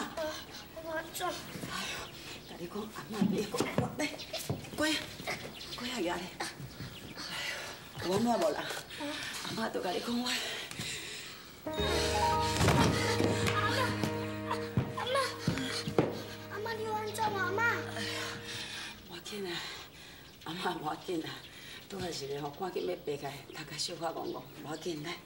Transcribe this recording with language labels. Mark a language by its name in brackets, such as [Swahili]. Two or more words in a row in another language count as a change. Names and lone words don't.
[Min Nan Chinese] 我做。哎呦，甲你讲，阿妈别讲，来，乖啊爷咧。哎呦，有安怎无啦？阿妈都甲你讲我。阿妈，你有安怎啊？阿妈。无要紧啊，阿妈无要紧啊。拄仔是咧吼，赶紧要爬起来，头壳小可戆戆，无要紧来。